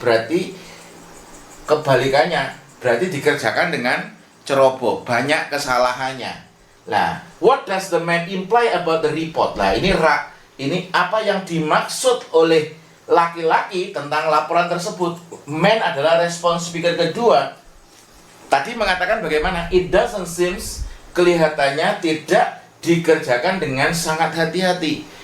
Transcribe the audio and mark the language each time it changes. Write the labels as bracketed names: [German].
[Indonesian] Berarti kebalikannya. Berarti dikerjakan dengan ceroboh, banyak kesalahannya. Nah, [English] what does the man imply about the report? [Indonesian] Nah, ini apa yang dimaksud oleh laki-laki tentang laporan tersebut. Man adalah respons speaker kedua. Tadi mengatakan bagaimana? [English] It doesn't seems, [Indonesian] kelihatannya tidak dikerjakan dengan sangat hati-hati.